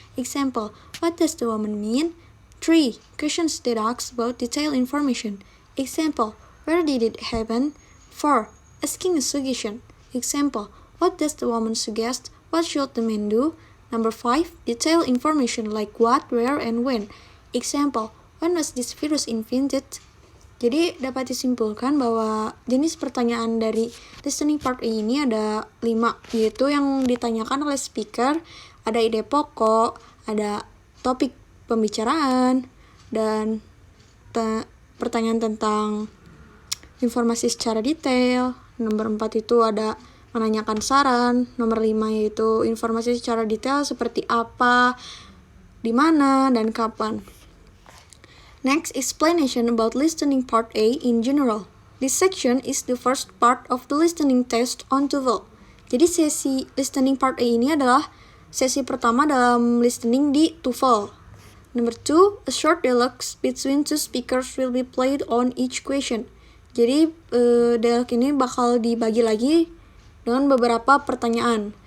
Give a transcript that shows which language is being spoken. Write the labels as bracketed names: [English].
[English] Example, what does the woman mean? 3. Questions that ask about detailed information. Example, where did it happen? 4. Asking a suggestion. Example, what does the woman suggest? What should the man do? Number 5. Detailed information like what, where, and when. Example, when was this virus invented? [Indonesian] Jadi dapat disimpulkan bahwa jenis pertanyaan dari listening part A ini ada 5, yaitu yang ditanyakan oleh speaker, ada ide pokok, ada topik pembicaraan, dan pertanyaan tentang informasi secara detail. Nomor 4 itu ada menanyakan saran. Nomor 5 yaitu informasi secara detail seperti apa, di mana, dan kapan. [English] Next, explanation about listening part A in general. This section is the first part of the listening test on TOEFL. [Indonesian] Jadi sesi listening part A ini adalah sesi pertama dalam listening di TOEFL. [English] Number 2, a short dialogue between two speakers will be played on each question. [Indonesian] Jadi dialog ini bakal dibagi lagi dengan beberapa pertanyaan.